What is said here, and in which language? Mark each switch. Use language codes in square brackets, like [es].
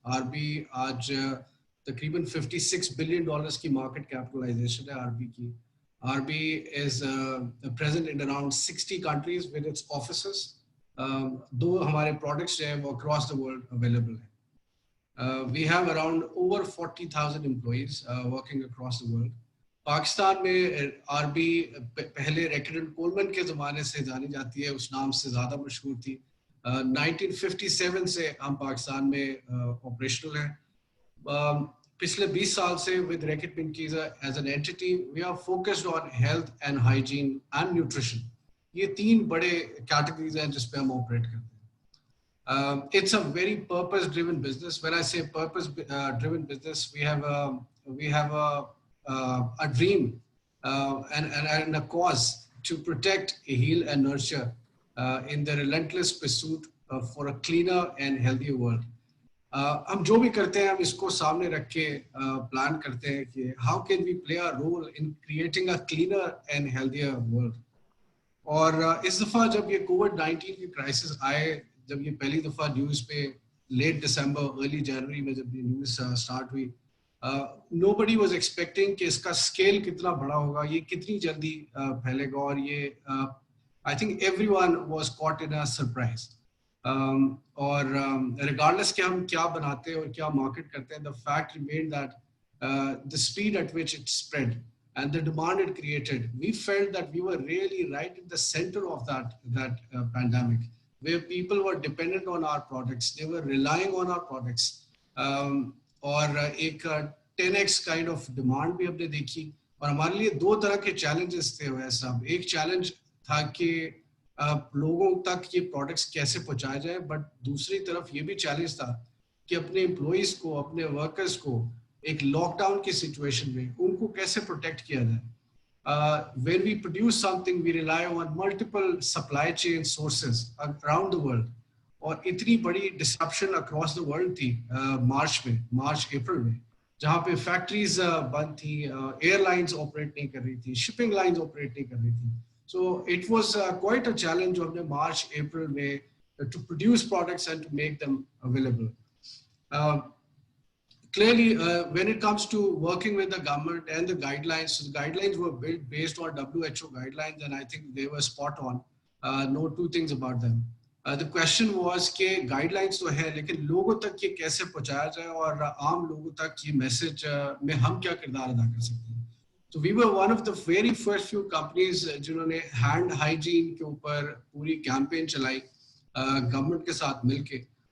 [ur] RB آج تقریباً $56 billion کی مارکیٹ کیپٹلائزیشن ہے RB کی. [en] RB is present in around 60 countries with its offices. [ur] دو ہمارے پروڈکٹس جو ہیں وہ [en] across the world available ہیں. We have around over 40,000 employees working across the world. [ur] Pakistan میں RB پہلے ریکٹ اینڈ کولمن کے زمانے سے جانی جاتی ہے, اس نام سے زیادہ مشہور تھی. 1957 سے ہم پاکستان میں آپریشنل ہیں. پچھلے 20 سال سے [en] with Reckitt Benckiser as an entity we are focused on health and hygiene and nutrition. [ur] یہ 3 بڑے کیٹیگریز ہیں جس پہ ہم آپریٹ کرتے ہیں. [en] It's a very purpose driven business. When I say purpose driven business, we have a dream and a cause to protect, heal and nurture in the relentless pursuit for a cleaner and healthier world. [ur] ہم جو بھی کرتے ہیں ہم اس کو سامنے رکھ کے پلان کرتے ہیں کہ [en] how can we play a role in creating a cleaner and healthier world. [ur] اور اس دفعہ جب یہ COVID-19 کی کرائسس آئے, جب یہ پہلی دفعہ نیوز پہ لیٹ دسمبر ارلی جنوری میں جب یہ نیوز اسٹارٹ ہوئی, [en] nobody was expecting [ur] کہ اس کا اسکیل کتنا بڑا ہوگا, یہ کتنی جلدی پھیلے گا, اور یہ [en] I think everyone was caught in a surprise. اور regardless [ur] کہ ہم کیا بناتے ہیں اور کیا مارکیٹ کرتے ہیں, [en] the fact remained that the speed at which it spread and the demand it created, we felt that we were really right in the center of that pandemic, where people were dependent on our products, they were relying on our products. [ur] اور ایک [en] 10x kind of demand [ur] بھی ہم نے دیکھی. اور ہمارے لیے 2 طرح کے چیلنجز تھے ویسے صاحب. ایک چیلنج تھا کہ لوگوں تک یہ پروڈکٹس کیسے پہنچایا جائے, بٹ دوسری طرف یہ بھی چیلنج تھا کہ اپنے امپلائیز کو, اپنے ورکرز کو ایک لاک ڈاؤن کی سچویشن میں ان کو کیسے پروٹیکٹ کیا جائے. [en] When we produce something we rely on multiple supply chain sources around the world, [ur] اور اتنی بڑی ڈسرپشن اکراس دا ورلڈ تھی مارچ اپریل میں, جہاں پہ فیکٹریز بند تھی, ایئر لائنز آپریٹ نہیں کر رہی تھی, شپنگ لائنز آپریٹ نہیں کر رہی تھی. [en] So it was quite a challenge of the March, April, May to produce products and to make them available. Clearly, when it comes to working with the government and the guidelines, so the guidelines were built based on WHO guidelines, and I think they were spot on. No two things about them. The question was [ur] کہ guidelines تو ہے, لیکن لوگوں تک یہ کیسے پہنچایا جائے, اور عام لوگوں تک یہ میسج میں ہم کیا کردار ادا کر سکتے ہیں. [en] So we were one of the very first few companies [ur] جنہوں نے ہینڈ ہائیجین کے اوپر پوری کیمپین چلائی گورنمنٹ کے ساتھ مل کے.